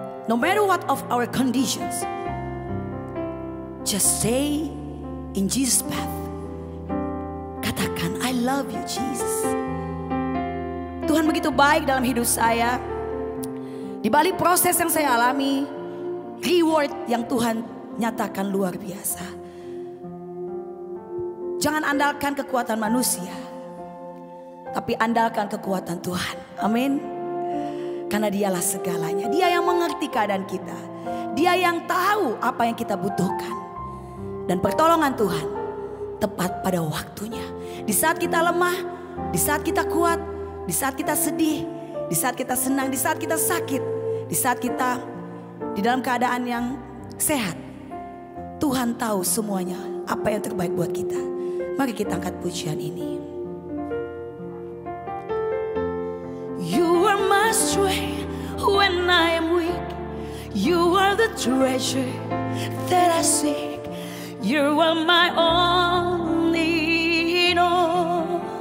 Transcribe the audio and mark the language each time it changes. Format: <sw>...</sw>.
<en>No matter what of our conditions, just stay in Jesus' path.</en> <id>Katakan,</id> <en>I love you Jesus.</en> <id>Tuhan begitu baik dalam hidup saya. Di balik proses yang saya alami, reward yang Tuhan nyatakan luar biasa. Jangan andalkan kekuatan manusia, tapi andalkan kekuatan Tuhan. Amin. Karena Dialah segalanya. Dia yang mengerti keadaan kita. Dia yang tahu apa yang kita butuhkan. Dan pertolongan Tuhan tepat pada waktunya. Di saat kita lemah, di saat kita kuat, di saat kita sedih, di saat kita senang, di saat kita sakit, di saat kita di dalam keadaan yang sehat, Tuhan tahu semuanya apa yang terbaik buat kita. Mari kita angkat pujian ini.</id> <en>You are my strength when I am weak. You are the treasure that I seek. You are my only in all.</en>